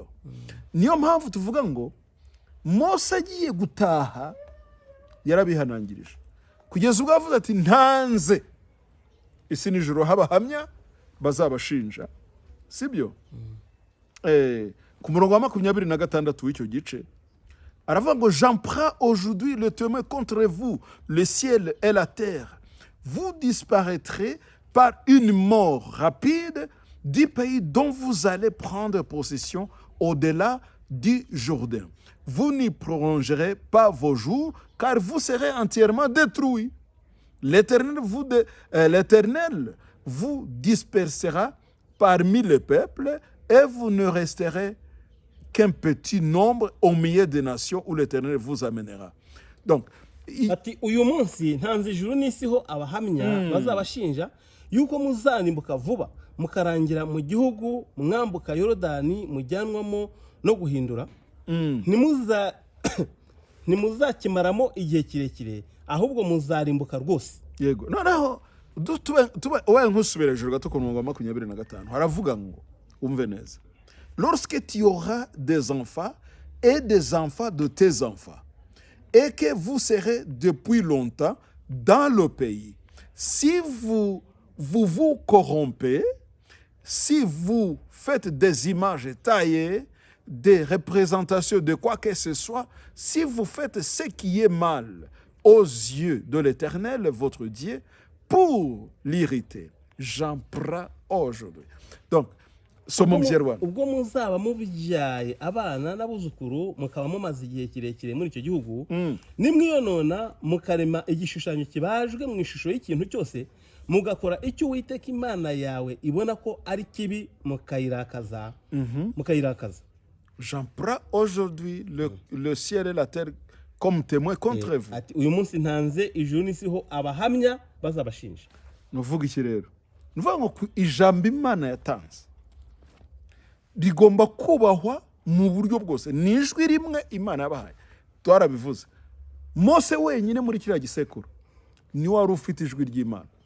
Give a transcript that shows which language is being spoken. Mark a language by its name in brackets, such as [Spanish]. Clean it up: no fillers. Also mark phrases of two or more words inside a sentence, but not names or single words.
[Kinyarwanda] Niyo mpamvu tuvuga ngo Mose agiye gutaha yarabihanangirije, kugeza ubwo avuze ati ntanze isi n'ijuru h'abahamya bazabashinja sibyo ku murongo wa 26 w'icyo gice aravuga ngo [French] j'en prends aujourd'hui le témoin contre vous le ciel et la terre vous disparaîtrez par une mort rapide du pays dont vous allez prendre possession au-delà du Jourdain. Vous n'y prolongerez pas vos jours, car vous serez entièrement détruits. L'Éternel vous dispersera parmi les peuples, et vous ne resterez qu'un petit nombre au milieu des nations où l'Éternel vous amènera. Donc, [Kinyarwanda] ati uyu munsi ntanze ijuru n'isiho abahamya bazabashinja yuko muzarimbuka vuba mukarangira mu gihugu mwambuka Yorodani mujyanwamo no guhindura ntimuzakimaramo igihe kirekire ahubwo muzarimbuka rwose. Yego noneho ubaye nk'usubira hejuru gato ku murongo wa 25 haravuga ngo umve neza [French] lorsque tu auras des enfants et des enfants de tes enfants et que vous serez depuis longtemps dans le pays, si vous corrompez, si vous faites des images taillées, des représentations de quoi que ce soit, si vous faites ce qui est mal aux yeux de l'Éternel, votre Dieu, pour l'irriter, j'en prends aujourd'hui. Donc, [Kinyarwanda] ubwo muzaba mubyaye abana n'abuzukuru mukaba mumaze igihe kirekire muri icyo gihugu nimwiyonona mukarema igishushanyo kibajwe mu ishusho y'ikintu cyose mugakora icyo Uwiteka Imana yawe ibona ko ari kibi mukayirakaza. [French] J'en prends aujourd'hui le ciel et la terre comme témoin contre vous. [Kinyarwanda] Ati uyu munsi ntanze ijuru n'isiho abahamya bazabashinja. Nuvuga iki rero? Nuvuga ngo ijambo Imana yatanze rigomba kubahwa mu buryo bwose. Ni ijwi rimwe Imana yabahaye. Twarabivuze. Mose wenyine muri kiriya gisekuru ni wari ufite ijwi ry'Imana.